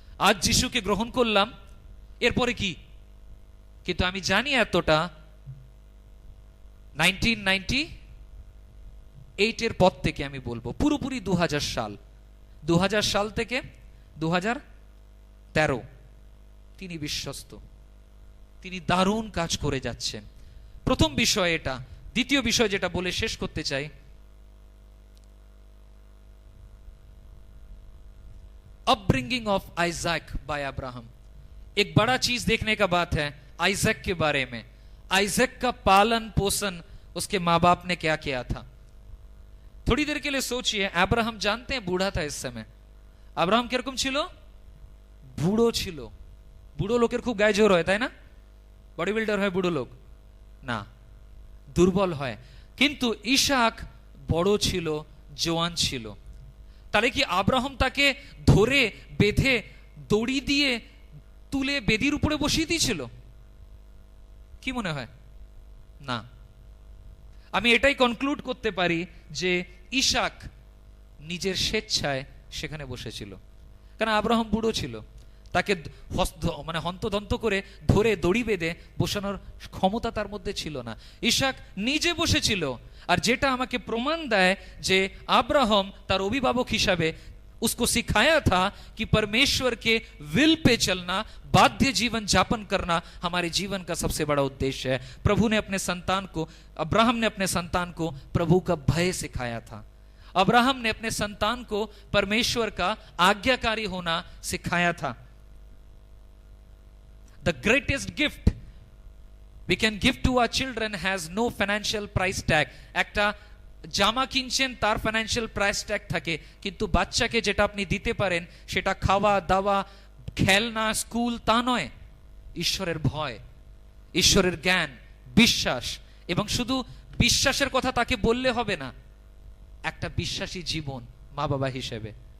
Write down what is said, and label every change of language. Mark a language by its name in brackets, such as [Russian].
[Bangla] আজ যিশুকে গ্রহণ করলাম, এরপরে কি? কিন্তু আমি জানি এতটা, 1998 এর পর থেকে আমি বলবো পুরোপুরি 2000 সাল থেকে 2013 তিনি বিশ্বস্ত, তিনি দারুণ কাজ করে যাচ্ছেন। প্রথম বিষয় এটা। দ্বিতীয় বিষয় যেটা বলে শেষ করতে চাই, [English] Upbringing of Isaac by Abraham. [Hindi] एक बड़ा चीज देखने का बात है आइजैक के बारे में। आइजैक का पालन पोषण उसके माँ बाप ने क्या किया था। थोड़ी देर के लिए सोचिए, अब्राहम जानते हैं बूढ़ा था इस समय। [Bangla] अब्राहम किरकम छिलो? बूढ़ो छिलो। बूढ़ो लोकेर खूब गाয়ে জোর হয়, তাই না? বডি বিল্ডার হয় বুড়ো লোক না, দুর্বল হয়। কিন্তু ইসাক বড় ছিল, জওয়ান ছিল। তাহলে কি আব্রাহাম তাকে ধরে বেঁধে দড়ি দিয়ে তুলে বেদির উপরে বসিয়ে দিয়েছিল? কি মনে হয়? না। আমি এটাই কনক্লুড করতে পারি যে ইসাক নিজের স্বেচ্ছায় সেখানে বসেছিল, কারণ আব্রাহাম বুড়ো ছিল, তাকে মানে হন্তদন্ত করে ধরে দড়ি বেঁধে বসানোর ক্ষমতা তার মধ্যে ছিল না। ইসাক নিজে বসেছিল। আর যেটা আমাকে প্রমাণ দেয় যে আব্রাহাম তার অভিভাবক হিসাবে [Hindi] उसको सिखाया था कि परमेश्वर के विल पे चलना, बाध्य जीवन जापन करना हमारे जीवन का सबसे बड़ा उद्देश्य है। प्रभु ने अपने संतान को, अब्राहम ने अपने संतान को प्रभु का भय सिखाया था। अब्राहम ने अपने संतान को परमेश्वर का आज्ञाकारी होना सिखाया था। [English] The greatest gift we can give to our children has no financial price tag. [Bangla] একটা জামা কিনছেন, তার ফাইন্যান্সিয়াল প্রাইস ট্যাগ থাকে, কিন্তু বাচ্চাকে যেটা আপনি দিতে পারেন সেটা খাওয়া দাওয়া, খেলনা, স্কুল, তা নয়। ঈশ্বরের ভয়, ঈশ্বরের জ্ঞান, বিশ্বাস। এবং শুধু বিশ্বাসের কথা তাকে বললে হবে না, একটা বিশ্বাসী জীবন মা বাবা হিসেবে।